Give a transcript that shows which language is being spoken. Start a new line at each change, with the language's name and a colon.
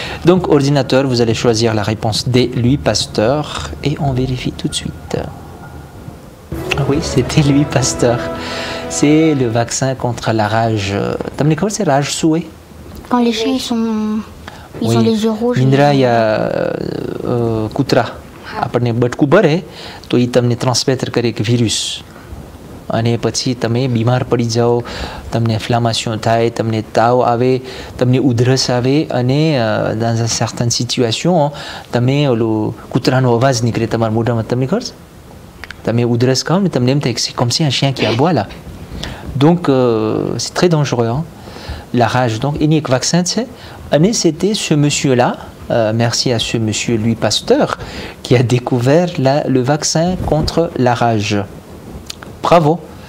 French: Donc, ordinateur, vous allez choisir la réponse D, Louis Pasteur, et on vérifie tout de suite. Ah oui, c'était Louis Pasteur. C'est le vaccin contre la rage. T'as quoi, c'est rage souhait? Quand les chiens ils ont les yeux rouges.
Gujarati: Mindra ya kutra. આપણે બટકું ભરે તો એ તમને transmit કરે એક વિરુસ. અને પછી તમે બીમાર પડી જાઓ, તમને ઇન્ફ્લામેશન થાય, તમને તાવ આવે, તમને ઉધરસ આવે અને
French: dans certaines situations
Gujarati: તમે ઓલો કૂતરાનો અવાજ નીકળે તમારા મોઢામાં, તમને ખબર છે? તમે ઉધરસ ખાઓ ને તમને એમ થાય કે
French: c'est comme si un chien qui aboie là. Donc c'est très dangereux, hein? La rage. Donc il y a un vaccin, et c'était ce monsieur-là, merci à ce monsieur Louis Pasteur, qui a découvert le vaccin contre la rage. Bravo.